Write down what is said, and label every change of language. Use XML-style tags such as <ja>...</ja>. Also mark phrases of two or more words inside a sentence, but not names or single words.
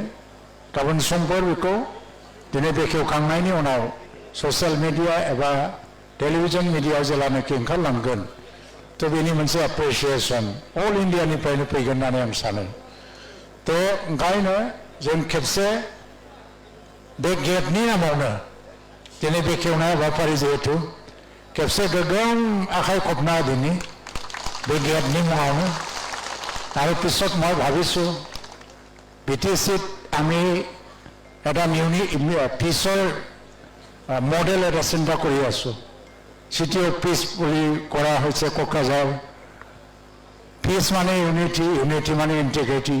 <brx>गाबोन समफोर बेखौ दिनै बेखेवखांनायनि उनाव</brx> <en>social media</en> <brx>एबा</brx> <en>television media</en> <brx>जेब्लानाखि ओंखारलांगोन थ' बेनि मोनसे</brx> <en>appreciation all India</en> <brx>फैगोन होननानै आं सानो। थ' ओंखायनो जों खेबसे बे गेटनि नामावनो दिनै बेखेवनाय हाबाफारि जिहेतु खेबसे गोगोम आखाइ खबना दिनै बे गेटनि मुङावनो आरो</brx> <as>পিছত মই ভাবিছোঁ বিটিচিত আমি এটা পিছৰ মডেল এটা চিন্তা কৰি আছোঁ।</as> <en>city of peace</en> <as>বুলি কৰা হৈছে কোকৰাঝাৰ। পিচ মানে</as> <en>unity, unity</en> <as>মানে ইণ্টিগ্ৰিটি।</as>